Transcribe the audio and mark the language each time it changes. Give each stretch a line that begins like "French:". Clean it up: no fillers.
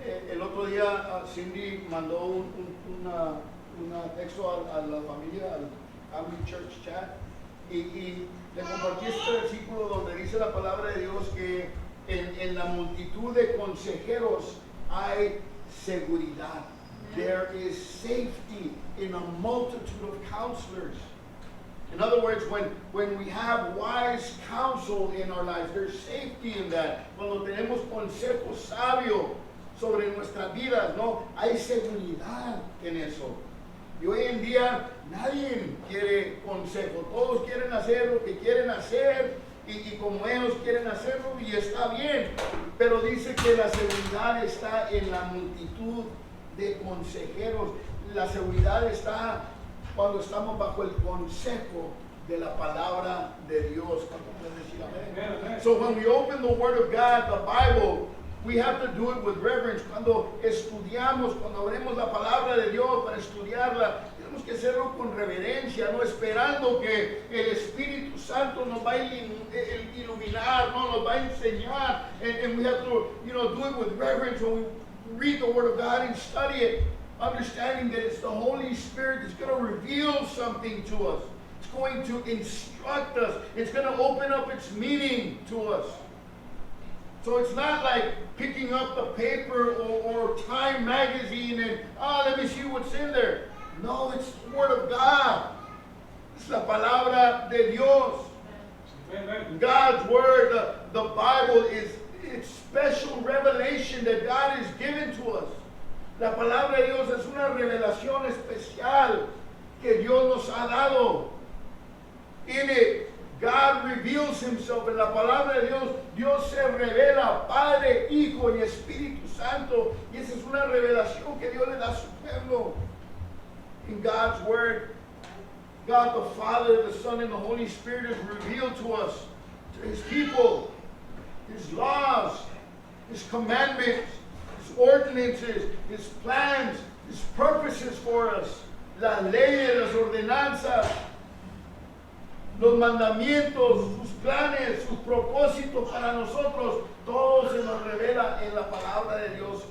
Spanish: El otro día Cindy mandó un texto a la familia, al Family Church Chat, y le compartí este versículo donde dice la palabra de Dios que en la multitud de consejeros hay seguridad.
English: There is safety in a multitude of counselors. In other words, when we have wise counsel in our lives, there's safety in that.
Spanish: Cuando tenemos consejo sabio sobre nuestras vidas, ¿no?, hay seguridad en eso. Y hoy en día nadie quiere consejo. Todos quieren hacer lo que quieren hacer y como ellos quieren hacerlo, y está bien. Pero dice que la seguridad está en la multitud de consejeros. La seguridad está cuando estamos bajo el consejo de la palabra de Dios. ¿Cuánto pueden decir amén?
English: So when we open the Word of God, the Bible, we have to do it with reverence.
Spanish: Cuando estudiamos, cuando abrimos la palabra de Dios para estudiarla, tenemos que hacerlo con reverencia, no esperando que el Espíritu Santo nos va a iluminar, no nos va a enseñar.
English: And we have to, do it with reverence when we read the Word of God and study it, understanding that it's the Holy Spirit that's going to reveal something to us. It's going to instruct us. It's going to open up its meaning to us. So it's not like picking up the paper or Time magazine and, let me see what's in there. No, it's the Word of God. It's
Spanish: la palabra de Dios.
English: God's Word, the Bible, is it's special revelation that God has given to us.
Spanish: La palabra de Dios es una revelación especial que Dios nos ha dado.
English: In it, God reveals himself.
Spanish: En la palabra de Dios, Dios se revela, Padre, Hijo y Espíritu Santo. Y esa es una revelación que Dios le da a su pueblo.
English: In God's word, God the Father, the Son, and the Holy Spirit is revealed to us, to his people, his laws, his commandments, his ordinances, his plans, his purposes for us,
Spanish: las leyes, las ordenanzas, los mandamientos, sus planes, sus propósitos para nosotros, todo se nos revela en la palabra de Dios.